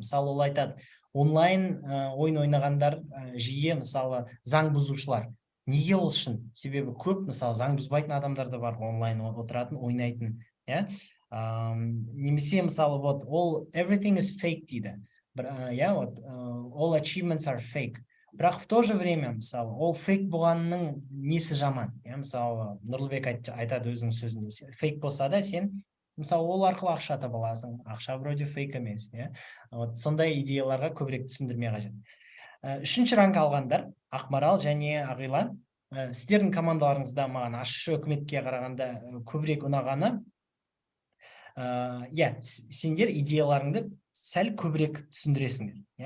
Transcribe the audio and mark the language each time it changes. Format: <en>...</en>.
<kk>Мысалы, ол айтады, онлайн ойын ойнағандар жиі, мысалы, заң бұзушылар. Неге ол шын? Себебі көп, мысалы, заң бұзбайтын адамдар да бар, онлайн отыратын, ойнайтын, иә. Немесе, мысалы, вот,</kk> <en>everything is fake</en> <kk>дейді.</kk> <en>Yeah, вот, all achievements are fake.</en> <kk>Бірақ</kk> <ru>в то же время,</ru> <kk>мысалы, ол фейк болғанның несі жаман? Мысалы, Нұрлыбек айтады өзінің сөзінде, фейк болса да, сен, мысалы, ол арқылы ақша таба аласың, ақша вроде фейк емес. Вот, сондай идеяларға көбірек түсіндірме қажет. Үшінші ранг алғандар, Ақмарал және Ағила, сіздердің командаларыңызда маған ашшы үкіметке қарағанда көбірек ұнағаны, сендер идеяларыңды сәл көбірек түсіндіресіңдер.</kk>